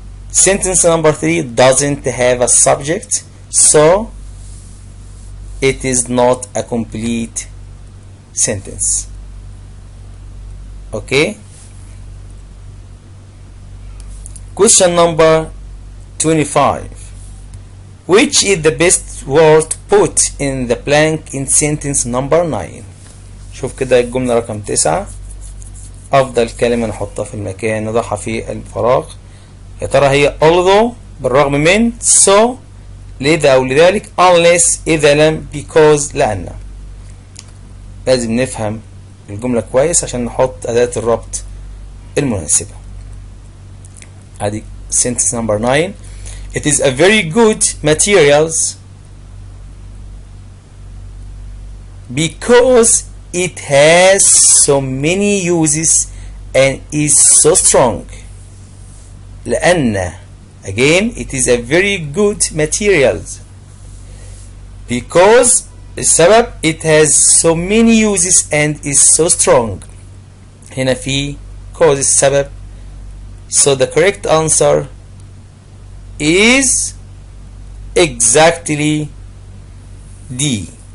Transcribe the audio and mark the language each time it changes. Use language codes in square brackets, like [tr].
[en] Sentence number 3 doesn't have a subject, so it is not a complete sentence. Okay. Question number 25. Which is the best word to put in the blank in sentence number 9? [ar] شوف كده الجملة رقم 9. أفضل كلمة نحطها في المكان نضعها في الفراغ. يا ترى هي although بالرغم من so لذا أو لذلك unless إذا لم because لأن. لازم نفهم الجملة كويس عشان نحط أداة الربط المناسبة. [en] ادي sentence number 9. It is a very good materials because it has so many uses and is so strong. لأن again it is a very good materials because السبب it has so many uses and is so strong. [ar] هنا في cause السبب. [en] So the correct answer is exactly D.